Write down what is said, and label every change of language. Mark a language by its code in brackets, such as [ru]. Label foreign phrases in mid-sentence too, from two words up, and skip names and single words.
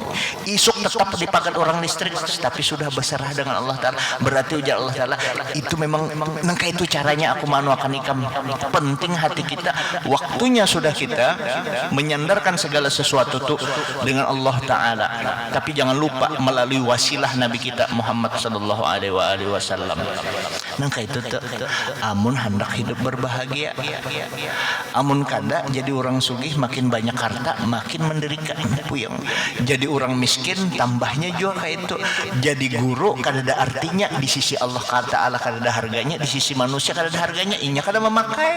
[bjn] Isuk tetap dipagat orang listrik, tapi sudah berserah dengan Allah Ta'ala. Berarti ujar Allah Ta'ala, itu memang nengka itu caranya aku manuakan ikam. Penting hati kita, waktunya sudah kita menyandarkan segala sesuatu tuh dengan Allah Ta'ala. [id] Tapi jangan lupa melalui wasilah Nabi kita Muhammad [ar] صلى الله عليه وسلم. [bjn] Nangka itu amun hendak hidup berbahagia, amun kada jadi orang sugih makin banyak harta makin menderita puyeng, jadi orang miskin tambahnya juga kayak itu, jadi guru kada ada artinya di sisi Allah Ta'ala, kada ada harganya di sisi manusia, kada ada harganya, inya kada memakai.